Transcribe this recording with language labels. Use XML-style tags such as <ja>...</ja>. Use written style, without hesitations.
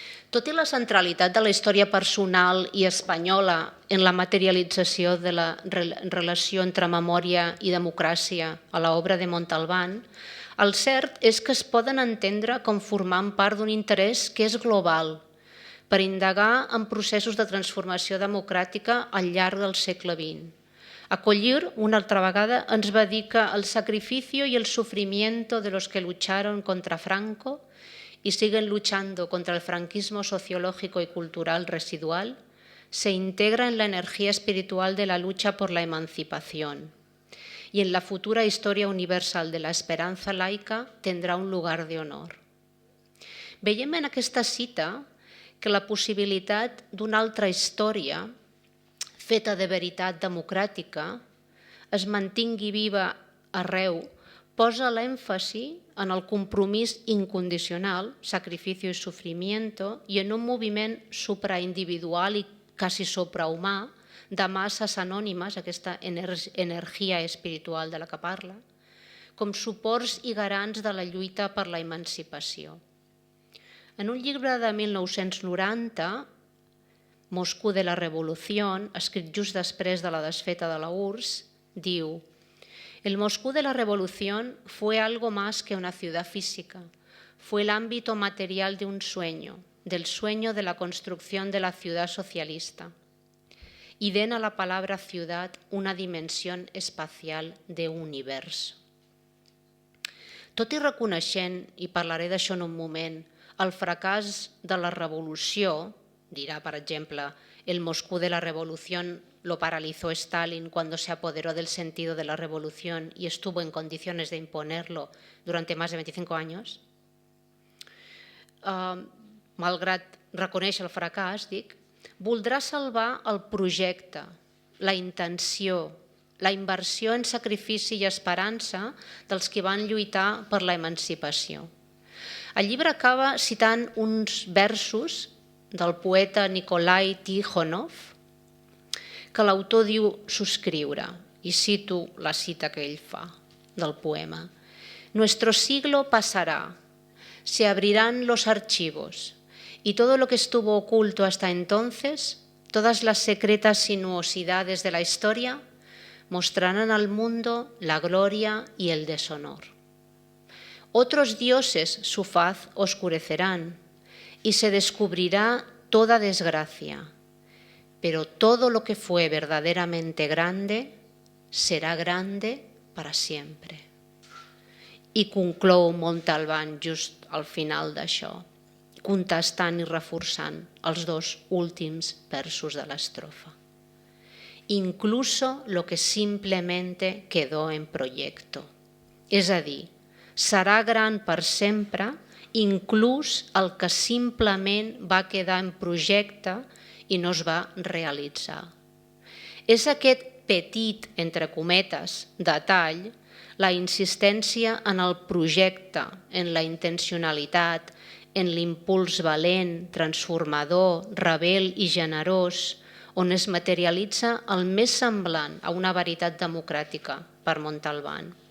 <ca>Tot i la centralitat de la història personal i espanyola en la materialització de la relació entre memòria i democràcia a l'obra de Montalbán, el cert és que es poden entendre com formant part d'un interès que és global, per indagar en processos de transformació democràtica al llarg del segle XX. A Collioure, una altra vegada, ens va dir que</ca> <es>el sacrificio y el sufrimiento de los que lucharon contra Franco y siguen luchando contra el franquismo sociológico y cultural residual se integra en la energía espiritual de la lucha por la emancipación y en la futura historia universal de la esperanza laica tendrà un lugar de honor.</es> <ca>Veiem en aquesta cita que la possibilitat d'una altra història feta de veritat democràtica es mantingui viva arreu, posa l'èmfasi en el compromís incondicional,</ca> <es>sacrificio y sufrimiento,</es> <ca>i en un moviment supraindividual i quasi suprahumà de masses anònimes, aquesta energia espiritual de la que parla, com suports i garants de la lluita per la emancipació. En un llibre de 1990, Moscú de la Revolución, escrit just després de la desfeta de la URSS, diu:</ca> <es>el Moscú de la Revolución fue algo más que una ciudad física, fue el ámbito material de un sueño, del sueño de la construcción de la ciudad socialista, y den a la palabra ciudad una dimensión espacial de universo.</es> <ca>Tot i reconeixent, i parlaré d'això en un moment, el fracàs de la revolució, dirà, per exemple,</ca> <es>el Moscú de la Revolución lo paralizó Stalin cuando se apoderó del sentido de la revolución y estuvo en condiciones de imponerlo durante más de 25 años.</es> <ca>Malgrat reconèixer el fracàs, dic, voldrà salvar el projecte, la intenció, la inversió en sacrifici i esperança dels que van lluitar per la emancipació. El llibre acaba citant uns versos del poeta Nikolai Tikhonov, que l'autor diu subscriure, i cito la cita que ell fa del poema.</ca> <es>Nuestro siglo pasará, se abrirán los archivos, y todo lo que estuvo oculto hasta entonces, todas las secretas sinuosidades de la historia, mostrarán al mundo la gloria y el deshonor. Otros dioses su faz oscurecerán, y se descubrirá toda desgracia, pero todo lo que fue verdaderamente grande será grande para siempre.</es> <ca>I conclou Montalbán just al final d'això, contestant i reforçant els dos últims versos de l'estrofa.</ca> <es>Incluso lo que simplemente quedó en proyecto.</es> <ca>És a dir, serà gran per sempre inclús el que simplement va quedar en projecte i no es va realitzar. És aquest petit, entre cometes, detall, la insistència en el projecte, en la intencionalitat, en l'impuls valent, transformador, rebel i generós, on es materialitza el més semblant a una veritat democràtica per Montalbán.</ca>